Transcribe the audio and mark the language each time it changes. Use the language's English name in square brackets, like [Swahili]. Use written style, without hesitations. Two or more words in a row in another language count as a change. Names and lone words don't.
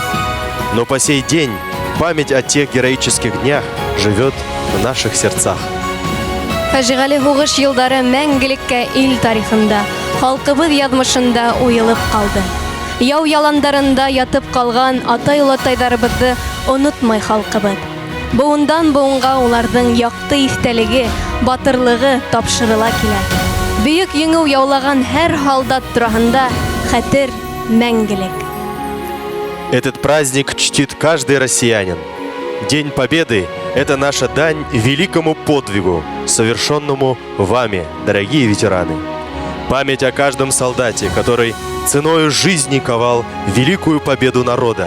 [Russian] Но по сей день память о тех героических днях живет в наших сердцах. [Bashkir] Фаҗигале һугыш елдары мәңгелеккә ил тарихында, халкыбыз язмышында уелып калды. Яу яландарында ятып калган атай-олатайдарыбызды онытмай халкыбыз. Буындан буынга уларның якты истәлеге, батырлыгы тапшырыла килә. Бөек еңү яулаган һәр солдат турында хәтер мәңгелек. [Russian] Этот праздник чтит каждый россиянин. День Победы – это наша дань великому подвигу, совершенному вами, дорогие ветераны. Память о каждом солдате, который ценою жизни ковал великую победу народа.